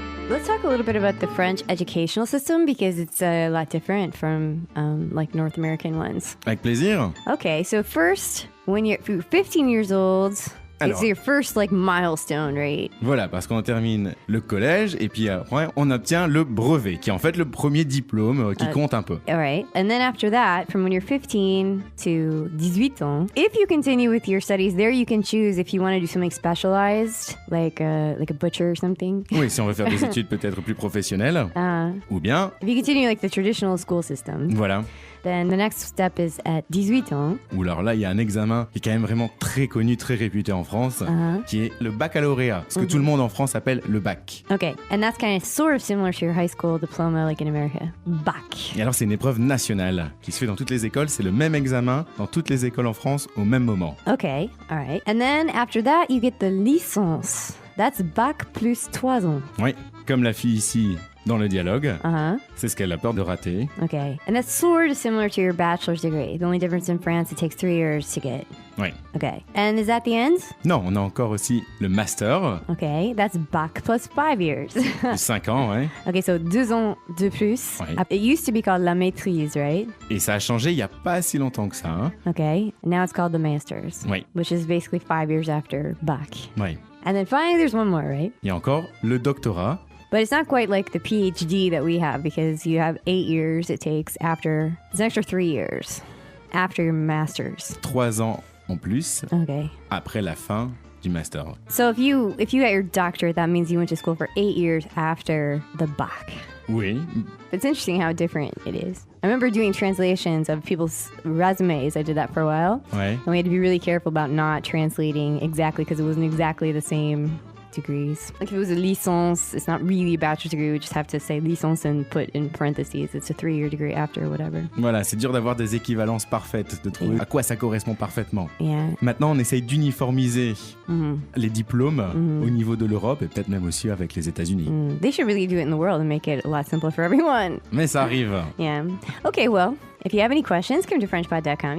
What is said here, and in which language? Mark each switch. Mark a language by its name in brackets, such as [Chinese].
[English] Let's talk a little bit about the French educational system because it's a lot different from like North American ones. [French] Avec plaisir. [English] Okay, so first, when you're 15 years old, [French] Alors. [English] it's your first like milestone, right? [French] Voilà, parce qu'on termine le collège et puis après, on obtient le brevet, qui est en fait le premier diplôme qui compte un peu. [English] All right. And then after that, from when you're 15 to [French] 18 ans, [English] if you continue with your studies there, you can choose if you want to do something specialized, like a butcher or something. [French] Oui, si on veut faire des études peut-être plus professionnelles, ou bien, [English] If you continue like the traditional school system, [French] voilà. [English] then the next step is at [French] 18 ans. Ou alors là, il y a un examen qui est quand même vraiment très connu, très réputé en France, qui est le baccalauréat, ce que tout le monde en France appelle le bac. [English] Okay. And that's kind of sort of similar to your high school diploma like in America. [French] Bac. Et alors, c'est une épreuve nationale qui se fait dans toutes les écoles. C'est le même examen dans toutes les écoles en France au même moment. [English] Okay. All right. And then after that, you get the licence. That's [French] bac plus 3 ans. Oui, comme la fille ici dans le dialogue, Uh-huh. c'est ce qu'elle a peur de rater. [English] Okay. And that's sort of similar to your bachelor's degree. The only difference in France, it takes 3 years to get. [French] Oui. [English] Okay. And is that the end? [French] Non, on a encore aussi le master, [English] Okay. That's bac plus 5 years. [French] de 5 ans, ouais. [English] Okay, so [French] 2 ans de plus. Ouais. [English] It used to be called la maîtrise, right? [French] Et ça a changé il n'y a pas si longtemps que ça. Hein. [English] Okay. Now it's called the master's. [French] Oui, [English] Which is basically 5 years after bac. [French] oui. [English] And then finally, there's one more, right? [French] Il y a encore le doctorat. [English] But it's not quite like the PhD that we have because you have 8 years it takes after, it's an extra 3 years after your master's. [French] 3 ans en plus [English] Okay. [French] après la fin du master. [English] So if you got your doctorate, that means you went to school for 8 years after the bac. [French] Oui, [English] It's interesting how different it is. I remember doing translations of people's resumes. I did that for a while. [French] ouais. [English] And we had to be really careful about not translating exactly because it wasn't exactly the same degrees. Like if it was a licence, it's not really a bachelor's degree. We just have to say licence and put in parentheses. It's a 3-year degree after or whatever. [French] Voilà, c'est dur d'avoir des équivalences parfaites, de trouver à quoi ça correspond parfaitement. [English] Yeah. [French] Maintenant, on essaye d'uniformiser les diplômes au niveau de l'Europe et peut-être même aussi avec les États-Unis. [English] They should really do it in the world and make it a lot simpler for everyone. [French] Mais ça arrive. [English] Yeah. Okay, well, if you have any questions, come to FrenchPod.com.